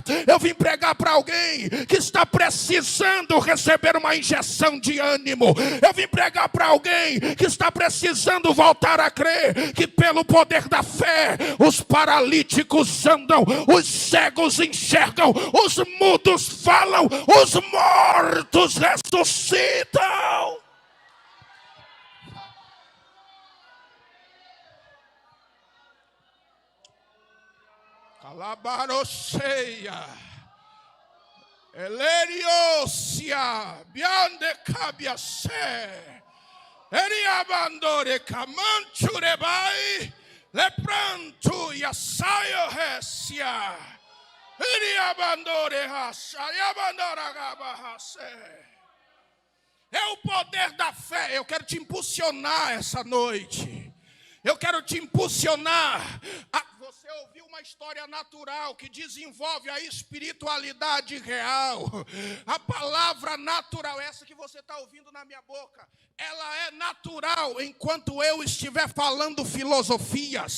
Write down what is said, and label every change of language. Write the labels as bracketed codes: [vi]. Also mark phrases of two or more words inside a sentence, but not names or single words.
[pt] Eu vim pregar para alguém que está precisando receber uma injeção de ânimo. Eu vim pregar para alguém que está precisando voltar a crer que pelo poder da fé os paralíticos andam, os cegos enxergam, os mudos falam, os mortos ressuscitam. Calabaroceia, Eleriosia, Biande Cabiacé, Eriabandore Camanchurebai, Leprantu Yasayo Hesia, Eriabandore Hassa, Yabandora Gabahase. É o poder da fé. Eu quero te impulsionar essa noite. Eu quero te impulsionar. Você ouviu uma história natural que desenvolve a espiritualidade real. A palavra natural, essa que você está ouvindo na minha boca, ela é natural enquanto eu estiver falando filosofias.